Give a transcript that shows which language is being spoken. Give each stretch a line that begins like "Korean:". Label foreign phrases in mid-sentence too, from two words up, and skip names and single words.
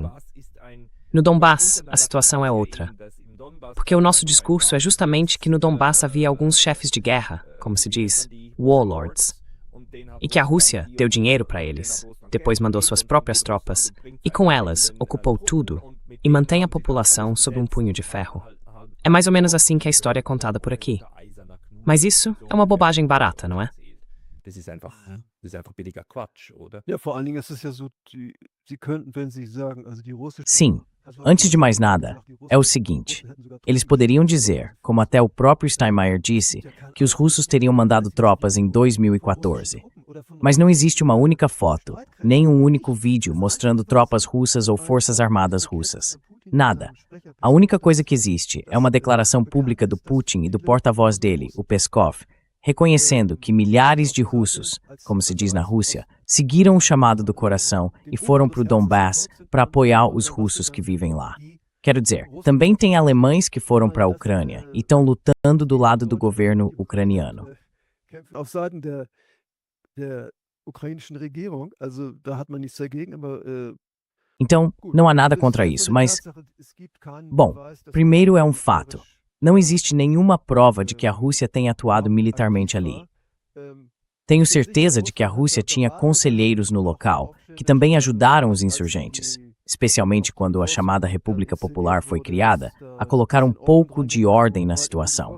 Portuguese: No Donbass, a situação é outra. Porque o nosso discurso é justamente que no Donbass havia alguns chefes de guerra, como se diz, warlords, e que a Rússia deu dinheiro para eles, depois mandou suas próprias tropas, e com elas ocupou tudo e mantém a população sob um punho de ferro. É mais ou menos assim que a história é contada por aqui. Mas isso é uma bobagem barata, não é?
German: Ja, vor allen Dingen ist es ja so, Sie könnten, wenn Sie sagen, also die russische.
Portuguese: Sim, antes de mais nada, é o seguinte: eles poderiam dizer, como até o próprio Steinmeier disse, que os russos teriam mandado tropas em 2014. Mas não existe uma única foto, nem um único vídeo mostrando tropas russas ou forças armadas russas. Nada. A única coisa que existe é uma declaração pública do Putin e do porta-voz dele, o Peskov, reconhecendo que milhares de russos, como se diz na Rússia, seguiram o chamado do coração e foram para o Donbass para apoiar os russos que vivem lá. Quero dizer, também tem alemães que foram para a Ucrânia e estão lutando do lado do governo ucraniano.
German: Auf Seiten der ukrainischen Regierung, also da hat man nichts dagegen, aber
Portuguese: Então, não há nada contra isso, mas, bom, primeiro é um fato. Não existe nenhuma prova de que a Rússia tenha atuado militarmente ali. Tenho certeza de que a Rússia tinha conselheiros no local, que também ajudaram os insurgentes, especialmente quando a chamada República Popular foi criada, a colocar um pouco de ordem na situação.